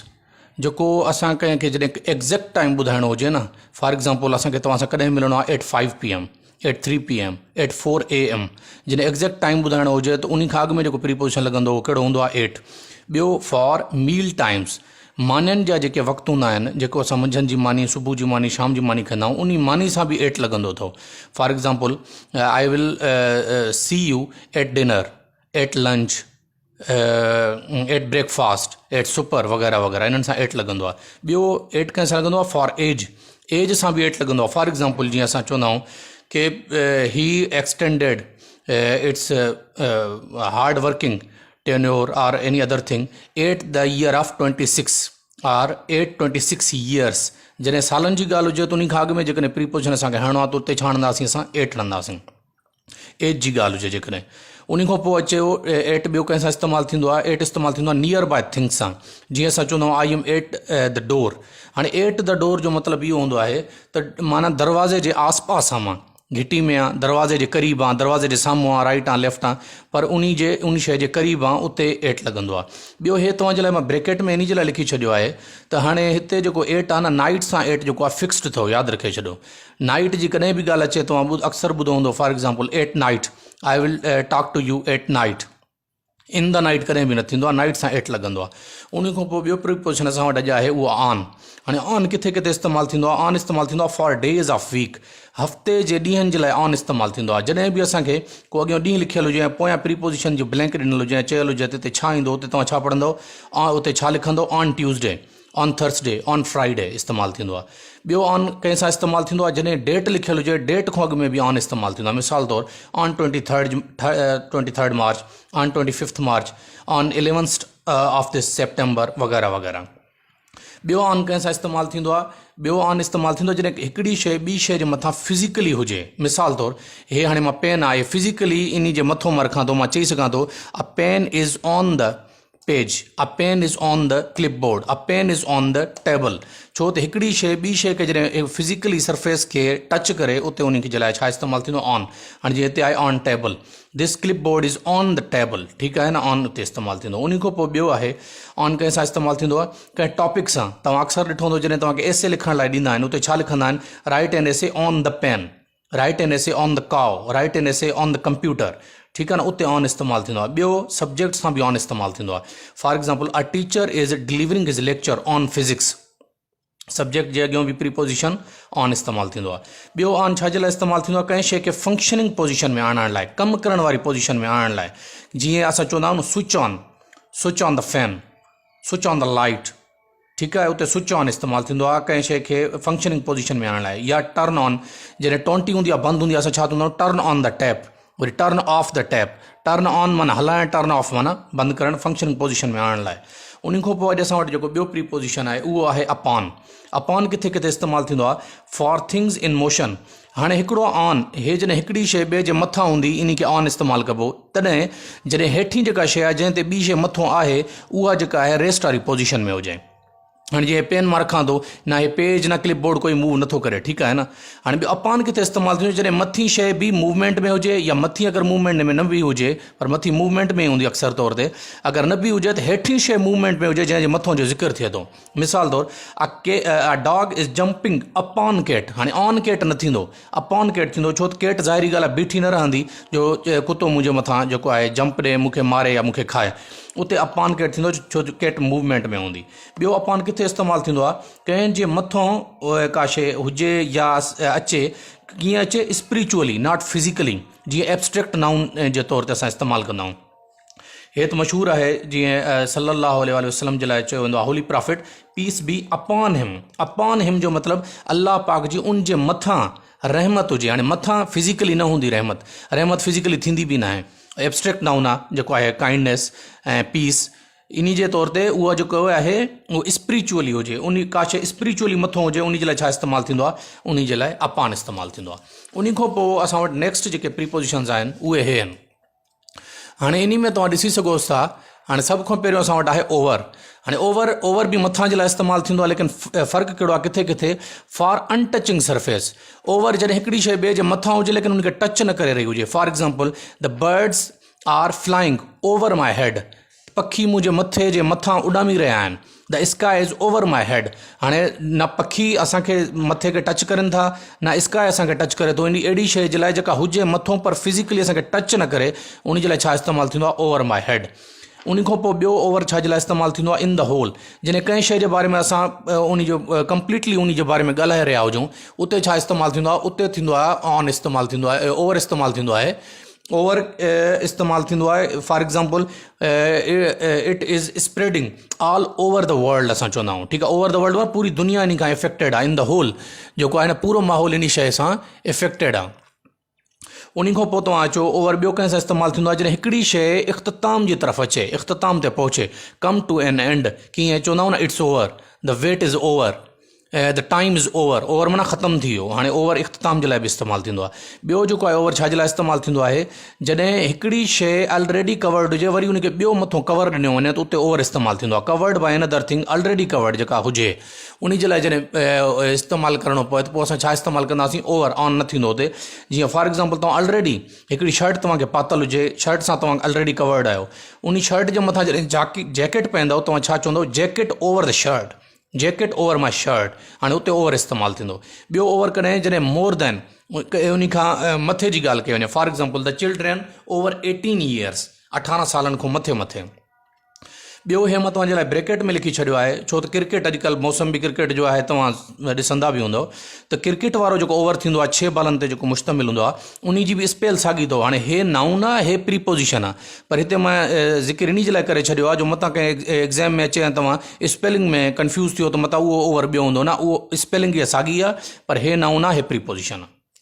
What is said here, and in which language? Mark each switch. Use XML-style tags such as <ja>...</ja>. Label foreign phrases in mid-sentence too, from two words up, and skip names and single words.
<sd>जेको असां कंहिंखे जॾहिं</sd> <en>exact time</en> <sd>ॿुधाइणो हुजे न,</sd> <en>for example</en> <sd>असांखे तव्हां सां कॾहिं मिलणो आहे</sd> <en>at 5 PM, at 3 PM, at 4 AM.</en> <sd>जॾहिं</sd> <en>exact time</en> <sd>ॿुधाइणो हुजे त उन खां अॻु में जेको प्रीपोजिशन लॻंदो उहो कहिड़ो हूंदो आहे? एट। ॿियो</sd> <en>for meal times,</en> <sd>मानियुनि जा जेके वक़्तु हूंदा आहिनि, जेको असां मंझंदि जी मानी, सुबुह जी मानी, शाम जी मानी कंदा आहियूं, उन मानी सां बि एट लॻंदो अथव।</sd> <en>for example I will see you at dinner, at lunch, at breakfast, at supper</en> <sd>वग़ैरह वग़ैरह, इन्हनि सां एट लॻंदो आहे। ॿियो एट कंहिं सां लॻंदो आहे?</sd> <en>for age,</en> <sd>एज सां बि एट लॻंदो आहे।</sd> <en>for example</en> <sd>जीअं असां चवंदा आहियूं कि</sd> <en>he extended its hard working tenure or any other thing at the year of 26 or at 26 years।</en> <sd>जॾहिं सालनि जी ॻाल्हि हुजे त उन खां अॻु में जेकॾहिं प्रीपोजिशन असांखे हणणो आहे त उते छा हणंदासीं? असां एट हणंदासीं। एज जी ॻाल्हि हुजे जेकॾहिं। उन खां पोइ अचे एट ॿियो कंहिं सां इस्तेमालु थींदो आहे? एट इस्तेमालु थींदो आहे</sd> <en>near by things</en> <sd>सां। जीअं असां चवंदा आहियूं</sd> <en>I am at the door.</en> <sd>हाणे</sd> <en>at the door</en> <sd>जो मतिलबु इहो हूंदो आहे त माना दरवाज़े जे आसपास आहे, मां घिटी में आहे, दरवाज़े जे क़रीब आहे, दरवाज़े जे साम्हूं आहे, राइट आहे, लेफ्ट आहे, पर उन शइ जे क़रीब आहे, उते एट लॻंदो आहे। ॿियो हे तव्हांजे लाइ मां ब्रैकेट में इन जे लाइ लिखी छॾियो आहे त हाणे हिते जेको एट आहे न, नाइट सां एट जेको आहे फिक्स्ड अथव, यादि रखे छॾियो। नाइट जी कॾहिं बि ॻाल्हि अचे तव्हां अक्सर ॿुधो हूंदो,</sd> <en>for example at night, I will talk to you at night. in the night</en> <sd>कॾहिं बि न थींदो आहे, नाइट सां एट लॻंदो आहे। उन खां पोइ ॿियो प्रीपोजिशन असां वटि अॼु आहे उहो ऑन। हाणे ऑन किथे किथे इस्तेमालु थींदो आहे? ऑन इस्तेमालु थींदो आहे</sd> <en>for days of week,</en> <sd>हफ़्ते जे ॾींहंनि जे लाइ ऑन इस्तेमालु थींदो आहे। जॾहिं बि असांखे को अॻियां ॾींहुं लिखियलु हुजे ऐं पोयां प्रीपोजिशन जो ब्लैंक ॾिनल हुजे ऐं चयल हुजे त हिते छा ईंदो, उते तव्हां छा पढ़ंदव? उते छा लिखंदव?</sd> <en>on Tuesday, on Thursday, on Friday</en> <sd>इस्तेमालु थींदो आहे। ॿियो ऑन कंहिं सां इस्तेमालु थींदो आहे? जॾहिं डेट लिखियलु हुजे, डेट खां अॻु में बि ऑन इस्तेमालु थींदो आहे। मिसाल तौरु</sd> <en>on 23 March, on 25 March, on 11 of this September</en> <sd>वग़ैरह वग़ैरह। ॿियो ऑन कंहिं सां इस्तेमालु थींदो आहे? ॿियो ऑन इस्तेमालु थींदो आहे जॾहिं हिकिड़ी शइ ॿी शइ जे मथां फिज़िकली हुजे। मिसाल तौरु हे हाणे मां पेन आहे, फिज़िकली इन जे मथां मां रखां थो, मां चई सघां थो</sd> <en>a pen is on the page, a pen is on the clipboard, a pen is on the table.</en> <sd>छो त हिकिड़ी शइ ॿी शइ खे जॾहिं फिज़िकली सरफेस खे टच करे उते उन खे जे लाइ छा इस्तेमालु थींदो?</sd> <en>ऑन।</en> <sd>हाणे जीअं हिते आहे</sd> <en>on table, this clipboard is on the table,</en> <sd>ठीकु आहे न, ऑन उते इस्तेमालु थींदो। उन खां पोइ ॿियो आहे ऑन कंहिं सां इस्तेमालु थींदो आहे? कंहिं टॉपिक सां। तव्हां अक्सर ॾिठो हूंदो जॾहिं तव्हांखे एसे लिखण लाइ ॾींदा आहिनि उते छा लिखंदा आहिनि?</sd> <en>write an essay on the pen, write an essay on the cow, write an essay on the computer,</en> <sd>ठीकु आहे न, उते ऑन इस्तेमालु थींदो आहे। ॿियो सब्जेक्ट सां बि ऑन इस्तेमालु थींदो आहे।</sd> <en>for example a teacher is delivering his lecture on physics,</en> <sd>सब्जेक्ट जे अॻियां बि प्रीपोजिशन ऑन इस्तेमालु थींदो आहे। ॿियो ऑन छा जे लाइ इस्तेमालु थींदो आहे? कंहिं शइ खे</sd> <en>functioning position</en> <sd>में आणण लाइ, कमु करण वारी पोजीशन में आणण लाइ। जीअं असां चवंदा आहियूं न</sd> <en>switch on the fan, switch on the light,</en> <sd>ठीकु आहे, उते</sd> <en>switch on</en> <sd>इस्तेमालु थींदो आहे कंहिं शइ खे</sd> <en>functioning position</en> <sd>में आणण लाइ। या</sd> <en>turn on,</en> <sd>जॾहिं टोंटी हूंदी आहे, बंदि हूंदी आहे, असां छा चवंदा आहियूं?</sd> <en>turn on the tap. वरी turn off the tap, turn on</en> <sd>माना हलाइण,</sd> <en>turn off</en> <sd>माना बंदि करणु,</sd> <en>functioning position</en> <sd>में आणण लाइ। उन खां पोइ अॼु असां वटि जेको ॿियो प्रीपोजिशन आहे उहो आहे अपॉन। अपॉन किथे किथे इस्तेमालु थींदो आहे?</sd> <en>for things in motion.</en> <sd>हाणे हिकिड़ो ऑन, हे जॾहिं हिकिड़ी शइ ॿिए जे मथां हूंदी इन खे ऑन इस्तेमालु कबो। तॾहिं जॾहिं हेठीं जेका शइ आहे जंहिं ते ॿी शइ मथां आहे उहा जेका आहे रेस्ट वारी पोजीशन में हुजे। हाणे जीअं पेन मां रखां थो न, हे पेज न क्लिपबोर्ड कोई मूव नथो करे, ठीकु आहे न। हाणे ॿियो अपॉन किथे इस्तेमालु थींदो? जॾहिं मथीं शइ बि मूवमेंट में हुजे, या मथीं अगरि मूवमेंट में न बि हुजे, पर मथीं मूवमेंट में हूंदी अक्सर तौर ते, अगरि न बि हुजे त हेठीं शइ मूवमेंट में हुजे जंहिंजे मथां जो ज़िक्र थिए थो। मिसाल तौरु</sd> <en>a dog is jumping upon cat.</en> <sd>हाणे</sd> <en>on cat</en> <sd>न थींदो,</sd> <en>upon cat</en> <sd>थींदो, छो त कैट ज़ाहिरी ॻाल्हि आहे बीठी न रहंदी जो कुतो मुंहिंजे मथां जेको आहे जंप ॾे, मूंखे मारे या मूंखे खाए। उते</sd> <en>upon cat</en> <sd>थींदो, छो जो कैट मूवमेंट में हूंदी। ॿियो अपान किथे इस्तेमालु थींदो आहे, कंहिं जे मथां का शइ हुजे या अचे, कीअं अचे,</sd> <en>spiritually not physically,</en> <sd>जीअं</sd> <en>abstract noun</en> <sd>जे तौर ते असां इस्तेमालु कंदा आहियूं। हे त मशहूरु आहे, जीअं</sd> <ar>صلى الله عليه وسلم</ar> <sd>जे लाइ चयो वेंदो आहे,</sd> <en>holy prophet peace be upon him. upon him</en> <sd>जो मतिलबु अल्लाह पाक जी उन जे मथां रहमत हुजे। हाणे मथां फिज़िकली न हूंदी रहमत, रहमत फिज़िकली थींदी बि न आहे,</sd> <en>abstract noun</en> <sd>आहे जेको आहे काइंडनेस ऐं पीस। इन जे तौर ते उहा जेको आहे उहो स्पिरिचुअली हुजे, उन का शइ स्पिरिचुअली मथां हुजे, उन जे लाइ छा इस्तेमालु थींदो आहे, उन जे लाइ अपान इस्तेमालु थींदो आहे। उन खां पोइ असां वटि नेक्स्ट जेके प्रीपोजिशन्स आहिनि उहे हे आहिनि। हाणे इन में तव्हां ॾिसी सघो था, हाणे सभ खां पहिरियों असां वटि आहे ओवर। हाणे ओवर बि मथां जे लाइ इस्तेमालु थींदो आहे, लेकिन फ़र्क़ु कहिड़ो आहे, किथे किथे</sd> <en>for untouching surface.</en> <sd>ओवर जॾहिं हिकिड़ी शइ ॿिए जे मथां हुजे लेकिन उनखे टच न करे रही हुजे।</sd> <en>for example, the birds are flying over my head.</en> <sd>पखी मुंहिंजे मथे जे मथां उॾामी रहिया आहिनि।</sd> <en>the sky is over my head.</en> <sd>हाणे न पखी असांखे मथे खे टच करनि था, न स्काई असांखे टच करे थो। इन अहिड़ी शइ जे लाइ जेका हुजे मथां पर फिज़िकली असांखे टच न करे, उन जे लाइ छा इस्तेमालु थींदो आहे,</sd> <en>over my head.</en> <sd>उन खां पोइ ॿियो ओवर छा जे लाइ इस्तेमालु थींदो आहे,</sd> <en>in the whole.</en> <sd>जॾहिं कंहिं शइ जे बारे में असां उन जो कंप्लीटली उन जे बारे में ॻाल्हाए रहिया हुजूं, उते छा इस्तेमालु थींदो आहे, उते थींदो आहे ऑन इस्तेमालु थींदो आहे, ओवर इस्तेमालु थींदो आहे। ओवर इस्तेमालु थींदो आहे,</sd> <en>for example, it is spreading all over the world</en> <sd>असां चवंदा आहियूं, ठीकु आहे।</sd> <en>over the world</en> <sd>में पूरी दुनिया इन खां इफेक्टेड आहे।</sd> <en>in the whole</en> <sd>जेको आहे न, पूरो माहौल इन शइ सां इफेक्टेड आहे। उन खां पोइ तव्हां अचो, ओवर ॿियो कंहिं सां इस्तेमालु थींदो आहे, जॾहिं हिकिड़ी शइ इख़्तिताम जी तरफ़ अचे, इख़्तिताम ते पहुचे,</sd> <en>come to an end.</en> <sd>कीअं चवंदा आहियूं न,</sd> <en>it's over, the wait is over, the time is over, द टाइम इज़ ओवर।</en> <sd>ओवर माना ख़तमु थी वियो। हाणे ओवर इख़्तिताम जे लाइ बि इस्तेमालु थींदो आहे। ॿियो जेको आहे ओवर छा जे लाइ इस्तेमालु थींदो आहे, जॾहिं हिकिड़ी शइ ऑलरेडी कवर्ड हुजे, वरी उनखे ॿियो मथां कवर ॾिनो वञे त उते ओवर इस्तेमालु थींदो आहे।</sd> <en>covered by another thing, already covered</en> <sd>जेका हुजे, उन जे लाइ जॾहिं इस्तेमालु करिणो पए त पोइ असां छा इस्तेमालु कंदासीं, ओवर। ऑन न थींदो हुते। जीअं</sd> <en>for example,</en> <sd>तव्हां ऑलरेडी हिकिड़ी शर्ट तव्हांखे पातल हुजे, शर्ट सां तव्हां</sd> <en>already covered</en> <sd>आहियो, उन शर्ट जे मथां जॾहिं जैकेट पाईंदव, तव्हां छा चवंदव,</sd> <en>jacket over the shirt, jacket over my shirt.</en> <sd>हाणे उते ओवर इस्तेमालु थींदो। ॿियो ओवर कॾहिं जॾहिं</sd> <en>more than,</en> <sd>उन खां मथे जी ॻाल्हि कई वञे।</sd> <en>for example, the children over 18 years,</en> <sd>18 सालनि खां मथे। ॿियो हे मां तव्हांजे लाइ ब्रैकेट में लिखी छॾियो आहे, छो त क्रिकेट अॼुकल्ह मौसम बि क्रिकेट जो आहे, तव्हां ॾिसंदा बि हूंदव त क्रिकेट वारो जेको ओवर थींदो आहे 6 बॉलनि ते जेको मुश्तमिल हूंदो आहे, उन जी बि स्पेल साॻी अथव। हाणे हे नाउन आहे, हे प्रीपोजिशन आहे, पर हिते मां ज़िक्र इन जे लाइ करे छॾियो आहे, जो मतां कंहिं एग्ज़ाम में अचे ऐं तव्हां स्पेलिंग में कंफ्यूज़ थियो त मतां उहो ओवर ॿियो हूंदो न, उहो स्पेलिंग इहा साॻी आहे, पर हे नाउन आहे, हे प्रीपोजिशन आहे।</sd>